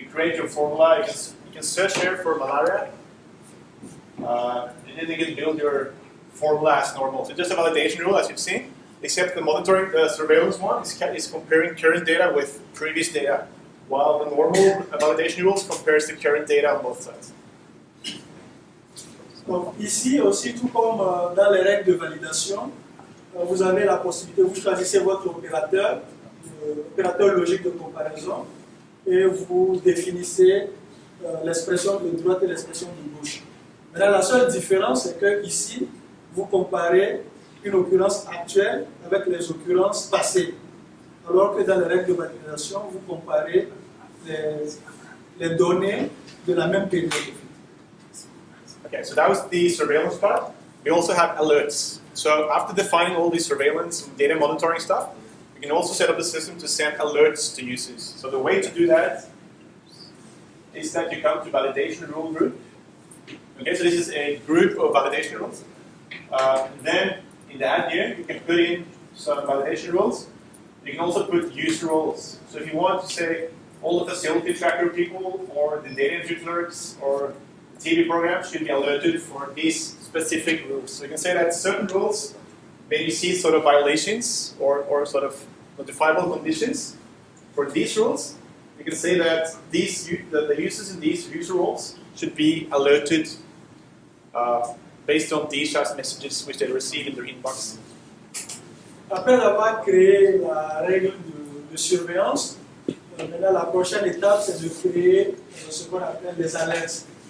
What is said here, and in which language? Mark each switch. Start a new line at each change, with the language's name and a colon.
English: you create your formula. You can search here for malaria, and then you can build your formula as normal. So just a validation rule, as you've seen, except the monitoring, the surveillance one is comparing current data with previous data, while the normal validation rules compares the current data on both sides.
French: Donc ici aussi, tout comme dans les règles de validation, vous avez la possibilité, vous choisissez votre opérateur, opérateur logique de comparaison, et vous définissez l'expression de droite et l'expression de gauche. Maintenant, la seule différence, c'est que ici, vous comparez une occurrence actuelle avec les occurrences passées, alors que dans les règles de validation, vous comparez les données de la même période.
English: Okay, so that was the surveillance part. We also have alerts. So after defining all these surveillance and data monitoring stuff, we can also set up the system to send alerts to users. So the way to do that is that you come to validation rule group. Okay, so this is a group of validation rules. Then in the add here, you can put in some validation rules. You can also put user roles. So if you want to say all the facility tracker people or the data entry clerks or TV programs should be alerted for these specific rules. So you can say that certain rules maybe see sort of violations or sort of notifiable conditions. For these rules, you can say that the users in these user roles should be alerted based on DHIS messages which they receive in their inbox.
French: Après avoir créé la règle de surveillance, maintenant la prochaine étape c'est de créer ce qu'on appelle des alertes.